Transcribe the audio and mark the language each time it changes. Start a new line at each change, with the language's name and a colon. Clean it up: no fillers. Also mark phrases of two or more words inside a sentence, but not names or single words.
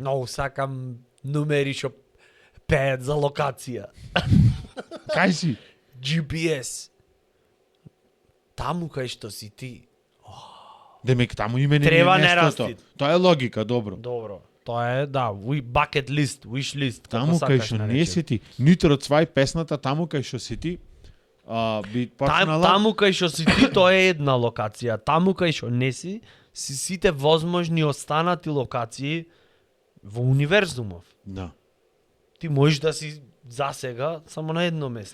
Macedonian: Многу сакам numери што пеат за локација. Кај си? GPS. Таму кај што си ти. Демек таму име не Треба е не местото. расти. Тоа е логика, добро. Добро. Тоа е, да,
English: bucket list, wish list.
Macedonian: Таму кај што не си ти. Нитро цвај песната таму кај што си ти. Би почнала. Таму кај што си ти, тоа е една локација. Таму кај што не си, си сите возможни останати локации во универзумов. Да. Ти можеш да си засега само на едно место.